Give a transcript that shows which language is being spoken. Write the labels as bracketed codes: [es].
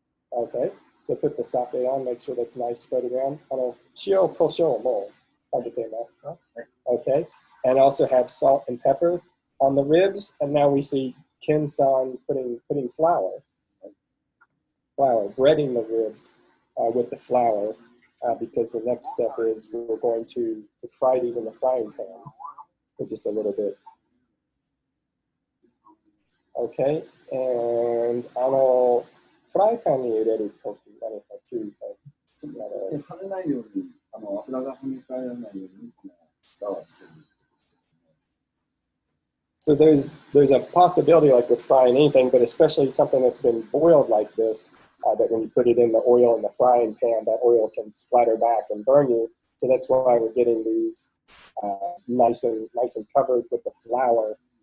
[en] Okay. So put the sake on, make sure that's nice spread around. [ja] 塩こしょうもかけてますか? [en] Okay. And also have salt and pepper on the ribs. And now we see Ken-san putting flour, breading the ribs with the flour, because the next step is we're going to fry these in the frying pan for just a little bit. Okay. [ja] And フライパンに入れるとき、何か注意が跳ねないように、油が跳ね返らないように、蓋はしてる。 [en] So there's a possibility, like with frying anything, but especially something that's been boiled like this, that when you put it in the oil in the frying pan, that oil can splatter back and burn you. So that's why we're getting these nice and covered with the flour.